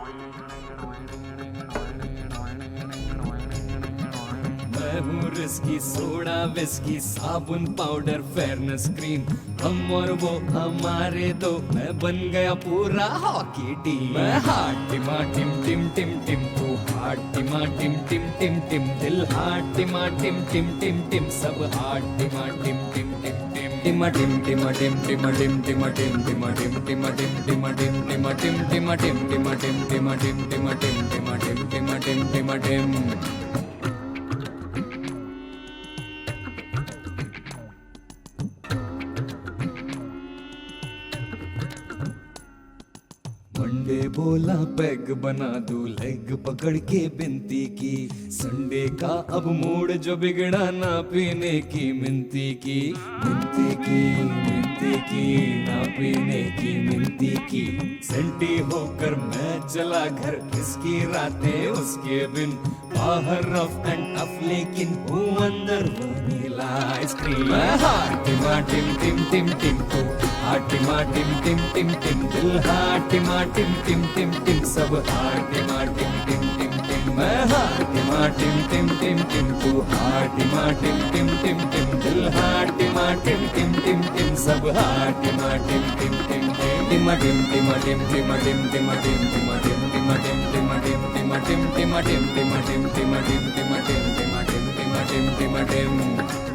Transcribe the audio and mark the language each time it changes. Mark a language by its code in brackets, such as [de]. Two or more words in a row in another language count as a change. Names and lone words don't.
[hi] मैं हूँ रिस्की, [en] soda whiskey, [hi] साबुन [en] powder fairness cream, [hi] हम और वो हमारे दो, मैं बन गया पूरा [en] hockey team. [hi] मैं हार्ट टिमा टिम टिम टिम टिम, तू हार्ट टिमा टिम टिम टिम टिम, दिल हार्ट टिमा टिम टिम टिम टिम, सब हार्ट टिमा टिम टिम टिम टिम, टिमा टिम टिमा टिम टिमा टिम टिमा टिम टिमा टिम टिमा टिम टिमा टिम टिमा टिम टिमा टिम टिमा टिम टिमा टिम टिमा टिम टिमा टिम टिमा टिम टिमा टिम। मंडे बोला पैग बना दूं, लेग पकड़ के बिनती की, संडे का अब मूड जो बिगड़ा ना पीने की मिनती की, मिनती की ना पीने की मिनती की। सेंटी होकर मैं चला घर, किसकी रातें उसके बिन, बाहर [en] rough and tough [hi] लेकिन हूँ अंदर [en] vanilla ice cream. [hi] मैं हार्ट टिमा टिम टिम टिम टिम, तू हार्ट टिमा टिम टिम टिम टिम, दिल हार्ट टिमा टिम टिम टिम टिम, सब हार्ट टिमा टिम टिम टिम टिम। मैं हार्ट टिमा टिम टिम टिम टिम, तू हार्ट टिमा टिम टिम टिम टिम, दिल हार्ट टिमा टिम टिम टिम टिम, सब हार्ट टिमा टिम टिम टिम टिम। टिमा टिम टिमा टिम टिमा टिम टिमा टिम टिमा टिम टिमा टिम टिमा टिम टिमा टिम टिमा टिम टिमा टिम टिमा टिम टिमा टिम टिमा टिम टिमा टिम टिमा टिम।